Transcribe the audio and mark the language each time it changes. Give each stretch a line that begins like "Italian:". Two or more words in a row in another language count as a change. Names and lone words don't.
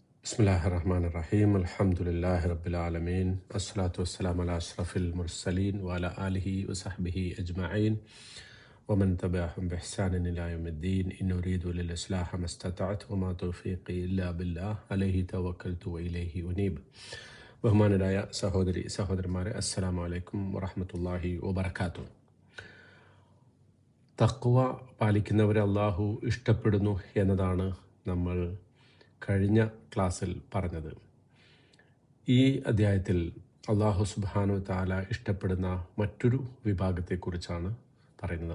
Arabic: بسم الله الرحمن الرحيم. الحمد لله رب العالمين. الصلاة والسلام على أشرف المرسلين وعلى آله وصحبه أجمعين. ومن تبعهم بإحسان إلى يوم الدين. إن أريد إلا الإصلاح ما استطعت وما توفيقي إلا بالله. عليه توكلت وإليه أنيب.
Malayalam: ബഹുമാനരായ സഹോദരന്മാരെ,
Arabic: السلام عليكم ورحمة الله وبركاته.
Malayalam: തഖ്വ പാലിക്കുന്നവരെ അള്ളാഹു ഇഷ്ടപ്പെടുന്നു എന്നതാണ് നമ്മൾ കഴിഞ്ഞ ക്ലാസ്സിൽ പറഞ്ഞത്. ഈ അധ്യായത്തിൽ അള്ളാഹു
Arabic: سبحانه و تعالى
Malayalam: ഇഷ്ടപ്പെടുന്ന മറ്റൊരു വിഭാഗത്തെക്കുറിച്ചാണ് പറയുന്നത്.